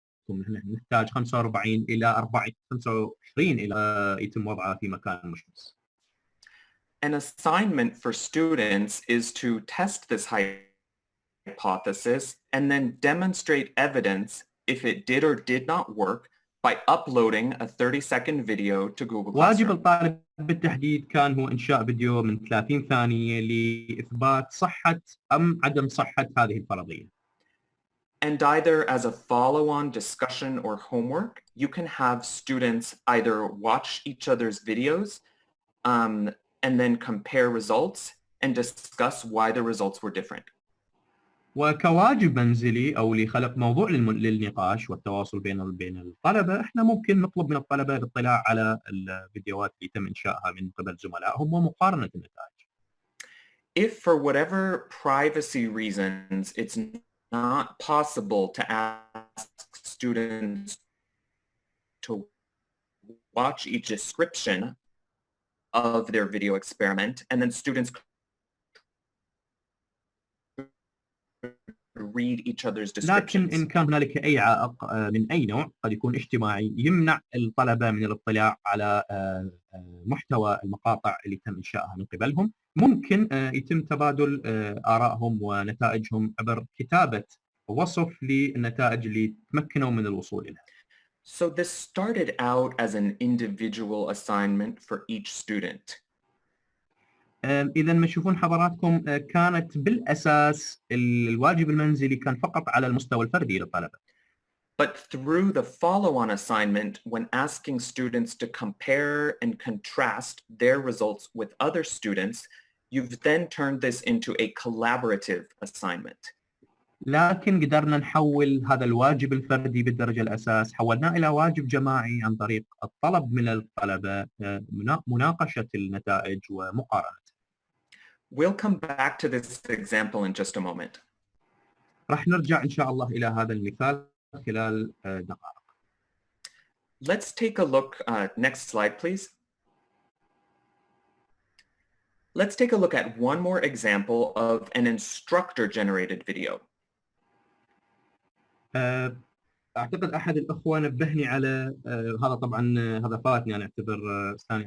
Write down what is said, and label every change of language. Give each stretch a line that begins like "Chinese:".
Arabic: نحن نحتاج 45 إلى 25 إلى يتم وضعها في مكان مشمس.
English: An assignment for students is to test this hypothesis and then demonstrate evidence if it did or did not work by uploading a 30-second video to Google
Arabic: واجب
English: Classroom.
Arabic: الطالب بالتحديد كان هو إنشاء فيديو من 30 ثانية لإثبات صحة أم عدم صحة هذه الفرضية.
English: And either as a follow-on discussion or homework, you can have students either watch each other's videos and then compare results and discuss why the results were different.
Arabic: وكواجب منزلي أو لخلق موضوع للنقاش والتواصل بين الطلبة، احنا ممكن نطلب من الطلبة الاطلاع على الفيديوهات اللي تم إنشائها من قبل زملائهم ومقارنة النتائج.
English: If for whatever privacy reasons it's not possible to ask students to watch each description of their video experiment, and then students read each other's
Arabic: لكن
English: descriptions.
Arabic: إن كان هنالك أي عائق من أي نوع قد يكون اجتماعي يمنع الطلبة من الاطلاع على محتوى المقاطع اللي تم إنشائها من قبلهم، ممكن يتم تبادل آرائهم ونتائجهم عبر كتابة وصف للنتائج اللي تمكنوا من الوصول إليها.
English: So this started out as an individual assignment for each student.
Arabic: إذا ما تشوفون حضراتكم كانت بالأساس الواجب المنزلي كان فقط على المستوى الفردي للطلبة.
English: But through the follow-on assignment, when asking students to compare and contrast their results with other students, you've then turned this into a collaborative assignment.
Arabic: لكن قدرنا نحول هذا الواجب الفردي بالدرجة الأساس حولناه إلى واجب جماعي عن طريق الطلب من الطلبة مناقشة النتائج ومقارنة.
English: We'll come back to this example in just a moment.
Arabic: راح نرجع إن شاء الله إلى هذا المثال خلال دقائق.
English: Let's take a look. Next slide, please. Let's take a look at one more example of an instructor-generated video.
Arabic: اعتقد احد الاخوه نبهني على هذا طبعا هذا فاتني انا اعتبر ثاني.